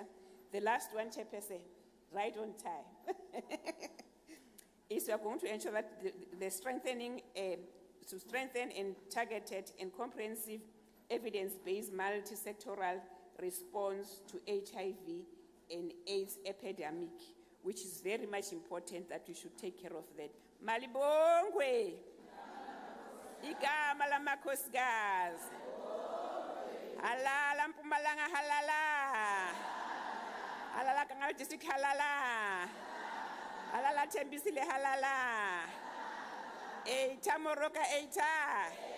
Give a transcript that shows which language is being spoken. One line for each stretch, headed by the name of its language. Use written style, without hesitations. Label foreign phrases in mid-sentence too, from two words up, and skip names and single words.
English: The last one, Chairperson, right on time, is we are going to ensure that the strengthen and targeted and comprehensive evidence-based multi-sectoral response to HIV and AIDS epidemic, which is very much important that we should take care of that.
Zulu: Malibongwe. Igama lamakhosikazi. Halala Mpumalanga halala. Halala Kangala district halala. Halala Tembisile halala. Eita Moroka eita.